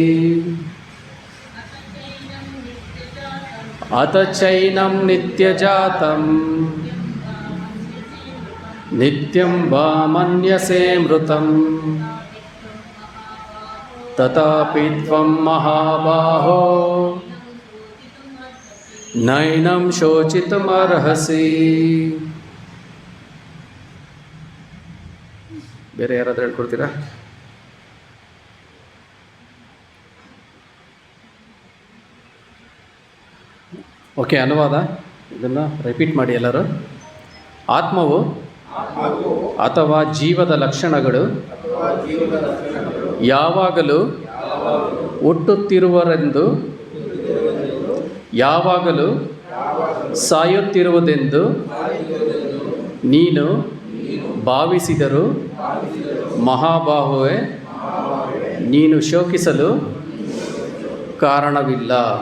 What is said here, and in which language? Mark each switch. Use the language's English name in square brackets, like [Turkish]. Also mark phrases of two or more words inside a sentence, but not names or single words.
[Sanskrit] ಅತ ಚೈನಂ ನಿತ್ಯಜಾತಂ ನಿತ್ಯಂ ವಾ ಮನ್ಯಸೇ ಮೃತಂ. ತಥಾಪಿ ತ್ವಂ ಮಹಾಬಾಹೋ ನೈನಂ ಶೋಚಿತುಂ ಅರ್ಹಸಿ. [Kannada] ಬೇರೆ ಯಾರಾದ್ರೂ ಹೇಳ್ಕೊಡ್ತೀರಾ? ಓಕೆ, ಅನುವಾದ ಇದನ್ನು ರಿಪೀಟ್ ಮಾಡಿ ಎಲ್ಲರೂ. ಆತ್ಮವು ಅಥವಾ ಜೀವದ ಲಕ್ಷಣಗಳು ಯಾವಾಗಲೂ ಹುಟ್ಟುತ್ತಿರುವರೆಂದು ಯಾವಾಗಲೂ ಸಾಯುತ್ತಿರುವುದೆಂದು ನೀನು ಭಾವಿಸಿದರೂ ಮಹಾಬಾಹುವೆ ನೀನು ಶೋಕಿಸಲು ಕಾರಣವಿಲ್ಲ.